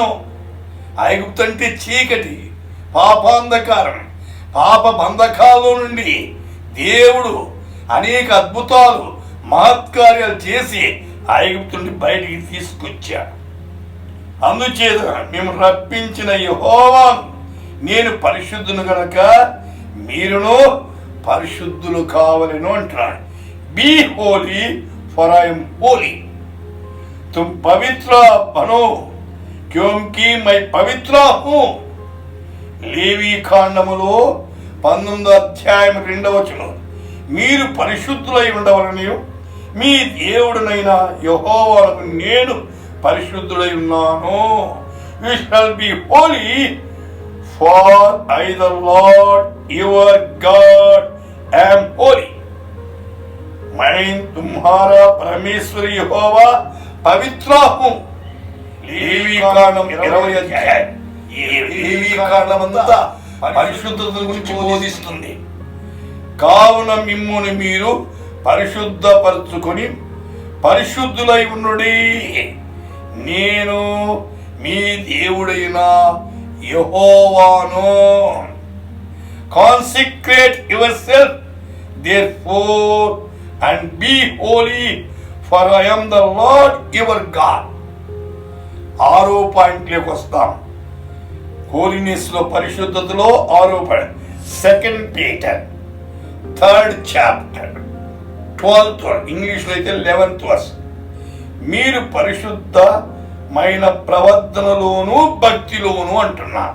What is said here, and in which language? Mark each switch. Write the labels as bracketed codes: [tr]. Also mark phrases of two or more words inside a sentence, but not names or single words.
[te] ఐగుప్తు అంటే చీకటి, పాపాంధకారం, పాప బంధకాల్లో నుండి దేవుడు అనేక అద్భుతాలు మహత్కార్యాలు చేసి ఐగుప్తు నుండి బయటికి తీసుకొచ్చాడు. అందుచేత మేము రప్పించిన యెహోవాను, నేను పరిశుద్ధును గనక మీరును పరిశుద్ధులు కావలెను అంటున్నాడు. [en] Be holy for I am holy. [hi] तुम पवित्र बनो क्योंकि मैं पवित्र हूं. [te] లేవీ కాండములో 19వ అధ్యాయం 2వ వచనం, మీరు పరిశుద్ధులై ఉండవలని మీ దేవుడినైన యెహోవాకు నేను పరిశుద్ధుడై ఉన్నాను. [en] You shall be holy, for I the Lord your God am holy. [hi] मैं तुम्हारा परमेश्वर यहोवा पवित्र हूँ. [te] లేవీకాండం 20వ అధ్యాయం. ఈ లేవీకాండం అంతా పరిశుద్ధత గురించి బోధిస్తుంది. కావున మిమ్మును మీరు పరిశుద్ధపరచుకొని పరిశుద్ధులై ఉండుడి. నేను మీ దేవుడైన యెహోవాను. [en] Consecrate yourself therefore and be holy, for I am the Lord your God. [te] 6వ పాయింట్లోకి వస్తాం. హోలీనెస్ లో, పరిశుద్ధతలో 6వ పాయింట్. [en] 2 Peter 3rd chapter 12th verse, [te] ఇంగ్లీష్లో అయితే [en] 11th verse. [te] మీరు పరిశుద్ధమైన ప్రవర్తనలోను భక్తిలోను అంటున్నారు.